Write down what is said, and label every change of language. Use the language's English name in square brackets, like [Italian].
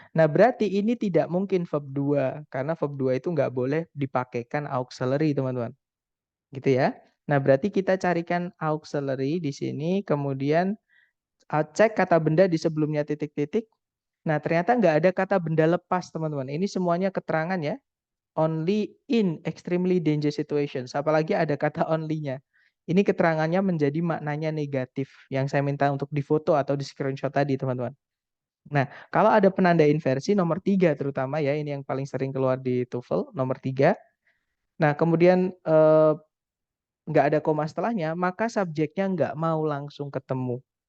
[Indonesian] Nah, berarti ini tidak mungkin verb 2 karena verb 2 itu nggak boleh dipakaikan auxiliary, teman-teman. Gitu ya. Nah, berarti kita carikan auxiliary di sini, kemudian cek kata benda di sebelumnya titik-titik. Nah, ternyata nggak ada kata benda lepas, teman-teman. Ini semuanya keterangan ya. [English] Only in extremely dangerous situations. [Indonesian] Apalagi ada kata only-nya. Ini keterangannya menjadi maknanya negatif. Yang saya minta untuk difoto atau di screenshot tadi, teman-teman. Nah, kalau ada penanda inversi nomor 3 terutama ya. Ini yang paling sering keluar di TOEFL, nomor 3. Nah, kemudian nggak ada koma setelahnya, maka subjeknya nggak mau langsung ketemu.